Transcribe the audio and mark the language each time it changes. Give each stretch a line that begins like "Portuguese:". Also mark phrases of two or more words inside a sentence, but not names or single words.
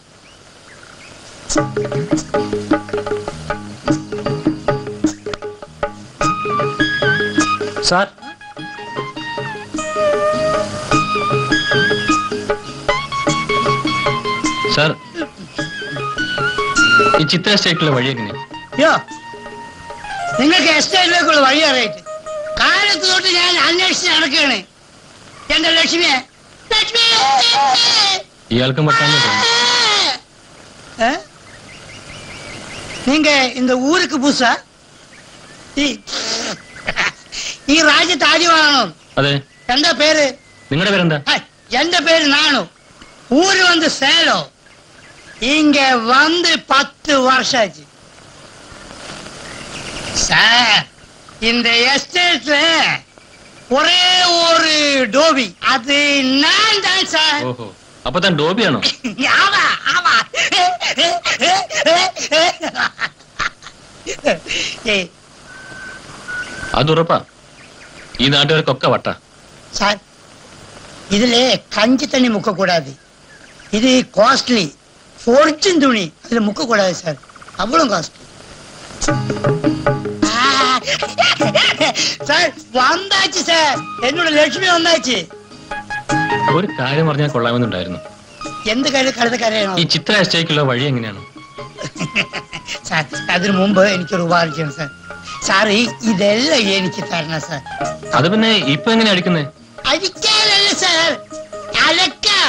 Malayalam: സാർ, സാർ, ഈ ചിത്ര എസ്റ്റേറ്റിലെ വഴി എങ്ങനെയാ? യോ, നിങ്ങൾക്ക് എസ്റ്റേറ്റിലേക്കുള്ള വഴി അറിയിട്ട് കാലത്ത് തൊട്ട് ഞാൻ അന്വേഷിച്ച് നടക്കുകയാണ്. എന്റെ ലക്ഷ്മിയെ, ലക്ഷ്മി, ഇയാൾക്കും പറ്റാന്ന് തോന്നുന്നു.
Tamil: நீங்க இந்த ஊருக்கு புதுசா?
Malayalam: ഈ രാജ്യത്ത് ആദ്യമാണോ? അതെ. എന്താ പേര്? നിങ്ങളുടെ പേരെന്താ? എന്റെ പേര് നാണു.
Tamil: ஊரு வந்து சேலம். இங்க வந்து 10 வருஷம் ஆச்சு சார். இந்த எஸ்டேட்ல ஒரே ஒரு டோபி, அது நான் தான் சார்.
Malayalam: ഓഹോ, അപ്പൊ താൻ ഡോബിയാണോ?
Tamil: ஆமா ஆமா.
Malayalam: അതുറപ്പാ. ഈ നാട്ടുകാർക്കൊക്കെ വട്ട.
Tamil: சார், இதுல கஞ்சி தண்ணி முக்க கூடாது. இது காஸ்ட்லி fortune துணி, அதுல முக்க கூடாது சார். அவ்வளவு காஸ்ட்லி. சார் வந்தாச்சு சார், என்னோட லட்சுமி வந்தாச்சு.
Malayalam: ഒരു കാര്യം പറഞ്ഞാൽ കൊള്ളാമെന്നുണ്ടായിരുന്നു. എന്ത് കാര്യം? കഴുത കരയണോ? ഈ ചിത്ര എസ്റ്റേറ്റിലുള്ള വഴി എങ്ങനെയാണ്? സാർ, അതിനു മുമ്പ് എനിക്കൊരു ഉപകാരം സാർ. സാറ് ഇതെല്ലാം എനിക്ക് തരണം സാർ. അത് പിന്നെ ഇപ്പൊ എങ്ങനെ അടിക്കുന്നേ? അടിക്കാനല്ല സാർ, അലക്കാൻ.